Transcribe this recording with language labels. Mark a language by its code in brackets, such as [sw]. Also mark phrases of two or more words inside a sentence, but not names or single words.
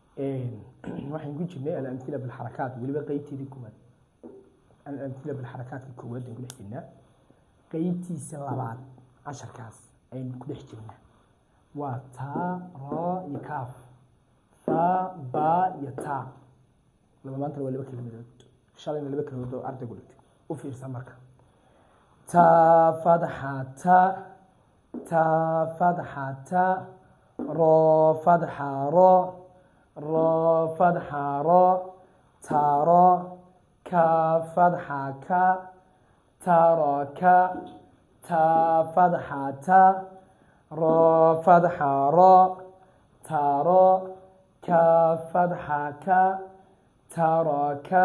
[so] waxaan ku jirnay [ar] الأمثلة بالحركات [so] waliba qaybteedii kumaad [ar] الأمثلة بالحركات [so] koowaad ku dhex jirnaa qaybtiisa labaad casharkaas aynu ku dhex jirnaa waa ta ra iyo kaaf ta ba iyo ta laba maanta waliba kelmadood shalayna laba kelmadood oo ardaygu dhigtay u fiirsan marka [ar] تا فتحة تا فتحة تا را فتحة را را فتحة را تارا كا فتحة كا تارا كا تا فتحة تا را فتحة را تارا كا فتحة كا تارا كا